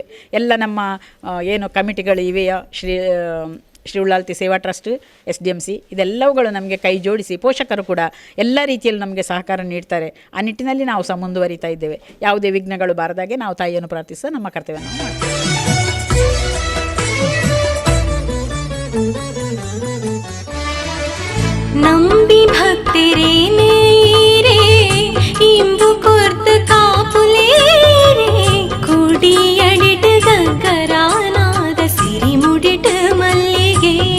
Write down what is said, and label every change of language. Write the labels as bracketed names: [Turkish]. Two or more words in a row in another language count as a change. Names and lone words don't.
[Kannada] ಎಲ್ಲ ನಮ್ಮ ಏನು ಕಮಿಟಿಗಳು ಇವೆಯಾ, ಶ್ರೀ ಉಳ್ಳಾಲ್ತಿ ಸೇವಾ ಟ್ರಸ್ಟ್, SDMC, ಇದೆಲ್ಲವುಗಳು ನಮಗೆ ಕೈ ಜೋಡಿಸಿ ಪೋಷಕರು ಕೂಡ ಎಲ್ಲ ರೀತಿಯಲ್ಲಿ ನಮಗೆ ಸಹಕಾರ ನೀಡ್ತಾರೆ. ಆ ನಿಟ್ಟಿನಲ್ಲಿ ನಾವು ಸಹ ಮುಂದುವರಿತಾ ಇದ್ದೇವೆ. ಯಾವುದೇ ವಿಘ್ನಗಳು ಬಾರದಾಗೆ ನಾವು ತಾಯಿಯನ್ನು ಪ್ರಾರ್ಥಿಸುವ ನಮ್ಮ ಕರ್ತವ್ಯ ನಾವು ಮಾಡ್ತೇವೆ. [Tulu] ನಂಬಿ ಭಕ್ತಿರೇ ನೇರೇ ಇಂಬು ಕೊರ್ದು ಕಾಪುಲೇರೇ ಕುಡಿಯಡಿಟ್ ಗಗ್ಗರಾನಾದ ಸಿರಿ ಮುಡಿಟ್ ಮಲ್ಲಿಗೆ